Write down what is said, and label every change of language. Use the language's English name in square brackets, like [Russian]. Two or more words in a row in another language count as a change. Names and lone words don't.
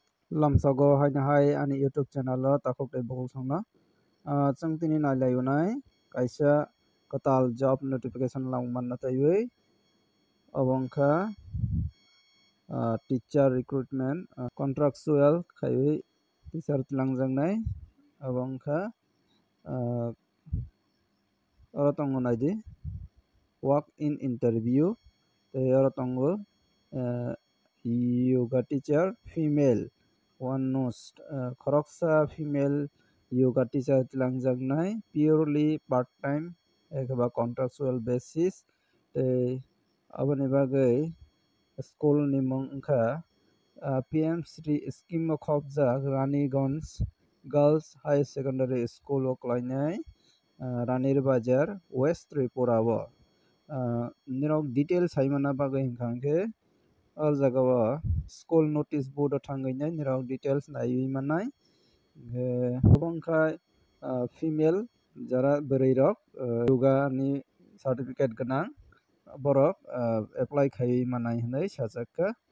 [Kok Borok] Lamsago hai ani YouTube channel lo takok dei bokol songna chang tini nai layunai kaisa katal [English] job notification [Kok Borok] langman na taiwi abongkha [English] teacher recruitment contractual [Kok Borok] khaiwi teacher langjangnai abongkha oro tongo naidi [English] walk in interview [Kok Borok] tei oro tongo [English] yoga teacher female [Kok Borok] one nost khoroksa [English] female yoga teacher [Kok Borok] tilangjaknai [English] purely part time [Kok Borok] ekaba [English] contractual basis [Kok Borok] tei aboni bagui school ni mung wngkha PM Shri scheme o khopjak Raniganj Girls High Secondary School o klainai Ranir Bazar West Tripura o nirok details haimana bagui hingkha or jagao [English] school notice board [Kok Borok] o thangui nirok details naiwi manai abongkha female jara bwrwi rok yoga ni certificate ganang borok apply khaiwi manai hinui sajakka